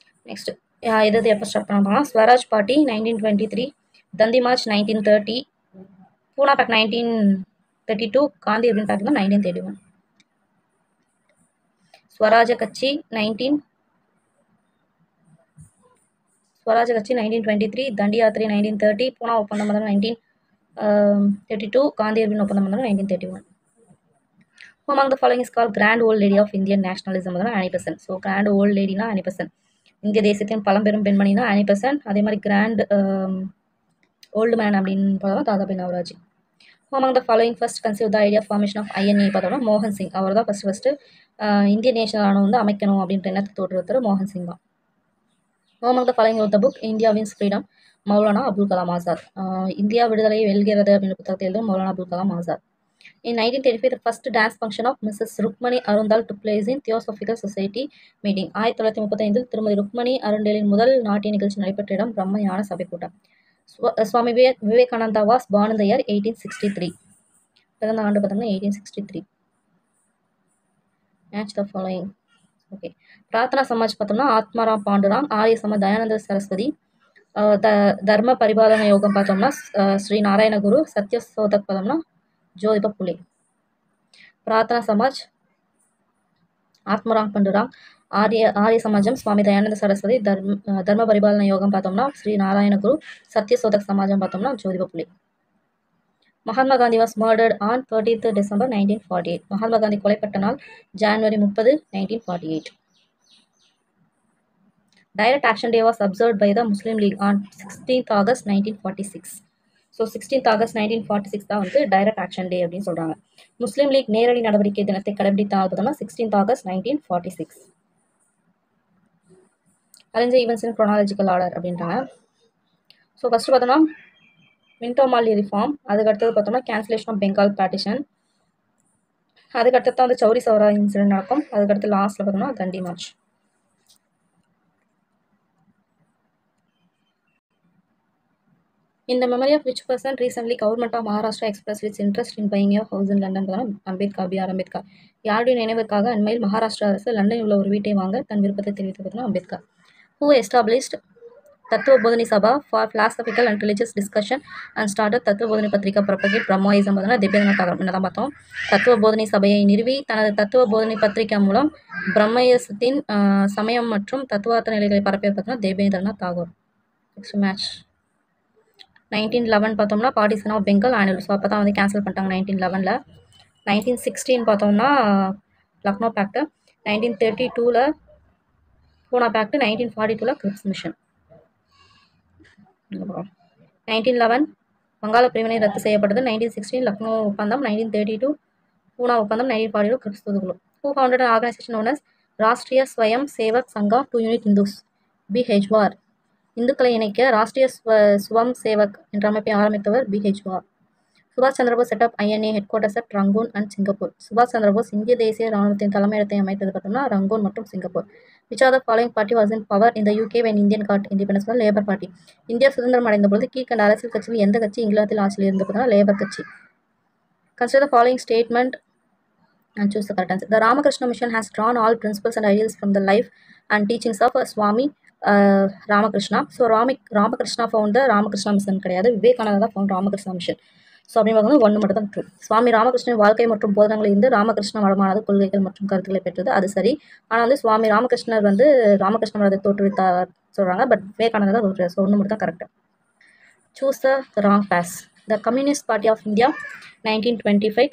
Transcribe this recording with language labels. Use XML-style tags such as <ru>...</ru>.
<ta>Next எது எப்போ start பண்ணாங்கன்னா ஸ்வராஜ் பார்ட்டி 1923, தந்தி மார்ச் 1930, பூனா பேக் 1932, காந்தி அப்படின்னு பார்த்தீங்கன்னா 1931. ஸ்வராஜ கட்சி 1923, தண்டி யாத்திரை 1930, பூனா ஒப்பந்தம் 1932, காந்தி அப்படின்னு ஒப்பந்தம் 1931.</ta> <en>Who among the following is called Grand Old Lady of Indian Nationalism? Annie Besant.</en> <ta>So grand volt லேடினா Annie Besant. இந்திய தேசத்தின் பழம்பெரும் பெண்மணினா Annie Besant. அதே மாதிரி கிராண்ட் ஓல்டு மேன் அப்படின்னு பார்த்தோம்னா Dadabhai Naoroji.</ta> <en>Who among the following first conceived the idea of formation of INA?</en> <ta>பார்த்தோம்னா மோகன் சிங். அவர் தான் ஃபர்ஸ்ட் இந்தியன் நேஷனல் ஆணவம் வந்து அமைக்கணும் அப்படின்ற எண்ணத்தை தோற்றுவித்தவர் மோகன் சிங் தான்.</ta> <en>Who among the following wrote the book India Wins Freedom?</en> <ta>Maulana Abul Kalam Azad. India விடுதலையை வெல்கிறது அப்படின்ற புத்தகத்தை எழுதும் Maulana Abul Kalam Azad.</ta> <en>In 1935, the first dance function of Mrs. Rukmani Arundal took place in Theosophical Society meeting.</en> <ta>1935 திருமதி ருக்மணி அருண்டேலின் முதல் நாட்டிய நிகழ்ச்சி நடைபெற்ற இடம் பிரம்ம ஞான சபை கூட்டம்.</ta> <en>Swami Vivekananda was born in the year 1863.</en> <ta>பிறந்த ஆண்டு பார்த்தோம்னா 1863.</ta> <en>Match the following.</en> <ta>Okay, Prarthana Samaj பார்த்தோம்னா ஆத்மாராம் பாண்டுராம். ஆரிய சமாஜ் தயானந்த சரஸ்வதி. தர்ம பரிபாலன யோகம் பார்த்தோம்னா ஸ்ரீ நாராயணகுரு. சத்யசோதக் பார்த்தோம்னா ஜோதிபா புலே. பிரார்த்தனா சமாஜ் ஆத்மராம் பண்டுராம். ஆரிய சமாஜம் சுவாமி தயானந்த சரஸ்வதி. தர்ம பரிபாலன யோகம் பார்த்தோம்னா ஸ்ரீ நாராயணகுரு. சத்யசோதக் சமாஜம் பார்த்தோம்னா Jyotiba Phule. Mahatma Gandhi</ta> <en>Was murdered on 30th December 1948.</en> <ta>Mahatma Gandhi கொலைப்பட்ட நாள் ஜனவரி 30, 1948.</ta> <en>Direct Action Day was observed by the Muslim League on 16th August 1946.</en> <ta>So 16th August 1946 தான் வந்து டைரக்ட் ஆக்ஷன் டே அப்படின்னு சொல்கிறாங்க. முஸ்லீம் லீக் நேரடி நடவடிக்கை தினத்தை கடைபிடித்த நாள் பார்த்தோம்னா 16th August 1946.</ta> <en>Arrange events in chronological order அப்படின்றாங்க. So first பார்த்தோம்னா Minto Morley reform.</en> <ta>அதுக்கடுத்தது பார்த்தோம்னா கேன்சலேஷன் ஆஃப் பெங்கால் பார்ட்டிஷன். அதுக்கடுத்து தான் வந்து சௌரி சௌரா இன்சிடென்ட் நடக்கும். அதுக்கடுத்து லாஸ்ட்டில் பார்த்தோம்னா தண்டி March.</ta> <en>In the memory of which person recently government of Maharashtra expressed its interest in buying a house in London?</en> <ta>Ambedkar, B.R. Ambedkar. யாருடைய நினைவுக்காக அண்மையில் மகாராஷ்டிரா அரசு லண்டனில் உள்ள ஒரு வீட்டை வாங்க தன் விருப்பத்தை தெரிவித்தது Ambedkar.</ta> <en>Who established Tattvabodhini Sabha for philosophical and religious discussion and started Tattvabodhini Patrika propagate Brahmoism?</en> <ta>Debendranath Tagore என்ன தான் பார்த்தோம். தத்துவபோதனி சபையை நிறுவி தனது தத்துவபோதனி பத்திரிகை மூலம் பிரம்மயசத்தின் சமயம் மற்றும் தத்துவார்த்த நிலைகளை பரப்பிய பார்த்தோம்னா தேபேந்திரநாத் தாகூர்.</ta> <en>Next match 1911 பார்த்தோம்னா partition of Bengal annual.</en> <ta>So அப்போ தான் வந்து கேன்சல் பண்ணிட்டாங்க 1911. 1916 பார்த்தோம்னா லக்னோ பேக்ட். 1932 பூனா பேக்ட். 1942 grips mission. 1911 வங்காள பிரிவினை ரத்து செய்யப்பட்டது. 1916 லக்னோ ஒப்பந்தம். 1932 பூனா ஒப்பந்தம். 1942 grips தூதுக்குழு.</ta> <en>Who founded an organization known as Rashtriya Swayam Sevak Sangha to unite Hindus?</en> <ta>B ஹெஜ்வார். இந்துக்களை இணைக்க ராஷ்ட்ரிய ஸ்வம் சேவக் என்ற அமைப்பை ஆரம்பித்தவர் பி ஹெஜ்வார். சுபாஷ் Chandrabose</ta> <en>Set up INA head quarters at Rangoon and Singapore.</en> <ta>சுபாஷ் சந்திரபோஸ் இந்திய தேசிய ராணுவத்தின் தலைமையிடத்தை அமைத்தது பார்த்தோம்னா ரங்கூன் மற்றும் Singapore.</ta> <en>Which are the following party was in power in the UK when Indian got independence? Labour party.</en> <ta>India சுதந்திரம் அடைந்த பொழுது கீழ்கண்ட அரசியல் கட்சியில் எந்த கட்சி இங்கிலாந்தில் ஆட்சியில் இருந்து பார்த்தோம்னா லேபர் கட்சி.</ta> <en>Consider the following statement and choose the correct answer. The Ramakrishna Mission has drawn all principles and ideals from the life and teachings of Swami Ramakrishna. So Ramakrishna found the Ramakrishna Mission</en> <ta>கிடையாது, விவேகானந்தா தான்</ta> <en>found Ramakrishna Mission.</en> <ta>So அப்படின்னு பார்க்கும்போது ஒன்று மட்டும் தான் true. சுவாமி ராமகிருஷ்ணன் வாழ்க்கை மற்றும் போதனைகளில் இருந்து ராமகிருஷ்ண மடமானது கொள்கைகள் மற்றும் கருத்துக்களை பெற்றது, அது சரி. ஆனால் வந்து சுவாமி ராமகிருஷ்ணர் வந்து ராமகிருஷ்ண மடத்தை தோற்றுவித்தார் சொல்கிறாங்க, பட் விவேகானந்தா தான் தோற்றுவார். ஸோ ஒன்று மட்டும் தான் correct.</ta> <en>Choose the wrong pass. The communist party of India 1925.</en>